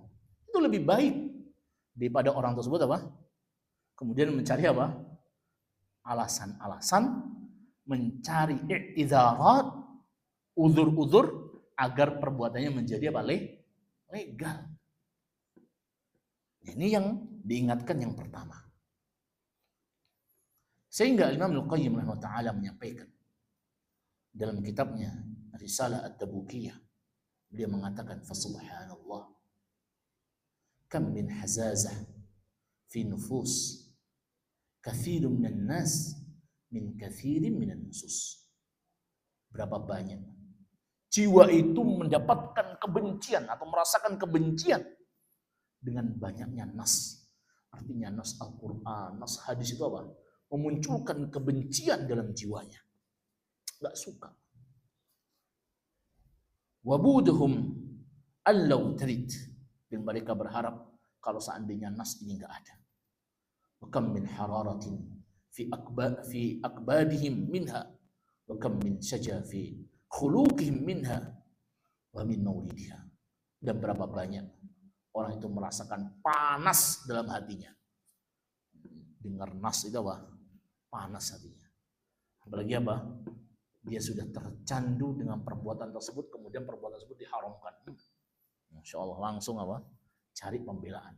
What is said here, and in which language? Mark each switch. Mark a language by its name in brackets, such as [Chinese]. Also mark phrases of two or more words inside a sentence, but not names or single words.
[Indonesian] Itu lebih baik daripada orang tersebut kemudian mencari alasan-alasan, mencari i'tizarat, uzur-uzur agar perbuatannya menjadi legal. Ini yang diingatkan yang pertama. Sehingga Imam Al-Qayyim rahimahullah menyampaikan dalam kitabnya Risalah At-Tabukiyah, dia mengatakan [Arabic] فسبحان الله كم من حزازة في نفوس كثير من الناس من كثير من النصوص. [Indonesian] Berapa banyak jiwa itu mendapatkan kebencian atau merasakan kebencian dengan banyaknya nas. Artinya nas Al-Quran, nas hadis itu memunculkan kebencian dalam jiwanya. Gak suka. [Arabic] وبعضهم ألا ترد. [Indonesian] Dan mereka berharap kalau seandainya nas ini gak ada. [Arabic] وكم من حرارة في أكبادهم منها. وكم من شجا في حلوقهم منها. ومن موردها. [Indonesian] Dan berapa banyak orang itu merasakan panas dalam hatinya. Dengar nas itu panas hatinya. Apalagi dia sudah tercandu dengan perbuatan tersebut, kemudian perbuatan tersebut diharamkan. [Arabic] ما شاء الله, [Indonesian] langsung cari pembelaan.